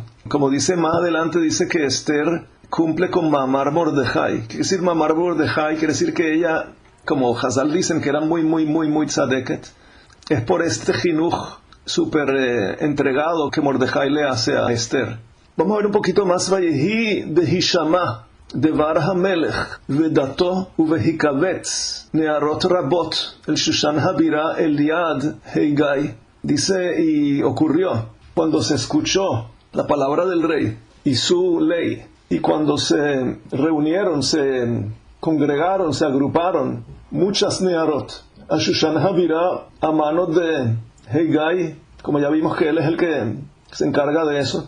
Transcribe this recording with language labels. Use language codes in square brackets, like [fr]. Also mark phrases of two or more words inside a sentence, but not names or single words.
[es] Como dice más adelante, dice que Esther cumple con [he] מאמר מרדכי. [es] Quiere decir [he] מאמר מרדכי, [es] quiere decir que ella, como Hazal dicen, que era muy tzadeket. Es por este jinuj súper entregado que Mordejai le hace a Esther. Vamos a ver un poquito más. [he] ויהי בהשמע דבר המלך ודתו ובהיקבץ נערות רבות אל שושן הבירה אל יד הגי. [es] Dice, y ocurrió cuando se escuchó la palabra del rey y su ley, y cuando se reunieron, se congregaron, se agruparon muchas Nearot a Shushan Habira a manos de Heigai, como ya vimos que él es el que se encarga de eso.